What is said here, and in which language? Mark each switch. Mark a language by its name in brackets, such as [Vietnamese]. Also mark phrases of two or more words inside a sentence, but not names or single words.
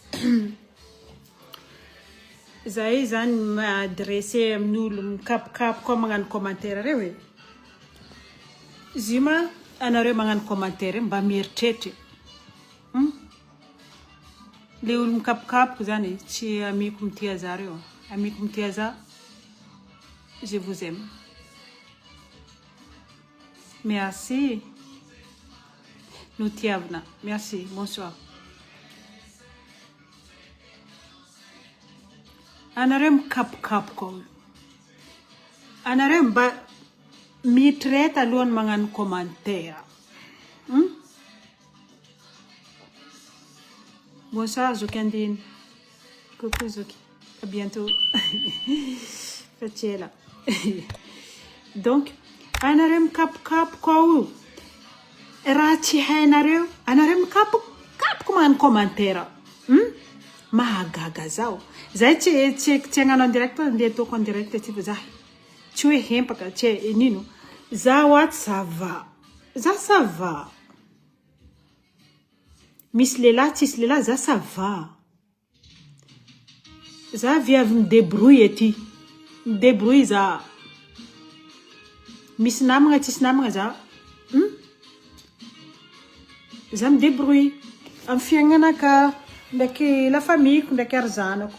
[Malagasy] Zay zany m'adresser amin'olo mikapokapoka koa magnano commentaire reo e. Zima anareo magnano commentaire mba mieritreritra. Le olo mikapokapoka zany tsy amiko mitia zareo. Amiko mitia za, [French] je vous aime. Merci. Nous tiavna. Merci. Bonsoir. [Malagasy] Anareo mikapokapoka. Anareo mba mieritreritra alohan'ny magnano commentaire. [French] Bonsoir Zoukandine. Coucou Zouki. À bientôt. Fatiela. [Malagasy] Donc, anareo mikapokapoka ou raha tsy hainareo, anareo mikapokapoka magnano commentaire. Mahagaga zao. Zay tsy hagnano [French] en direct, [Malagasy] ndeha ataoko [French] en direct [Malagasy] ty fa zaho. Tsy hoe hempaka, tsy nino. Zaho ato [French] ça va. [Malagasy] Za [French] ça va. [Malagasy] Misy lehilahy tsisy lehilahy za [French] ça va. [Malagasy] Za viavy midébrouille ety. Midébrouille za. Misy namagna tsisy namagna za. Za midébrouille. Amin'ny fiaignanaka, ndraiky [French] la famille, [Malagasy] ndraiky ary zanako.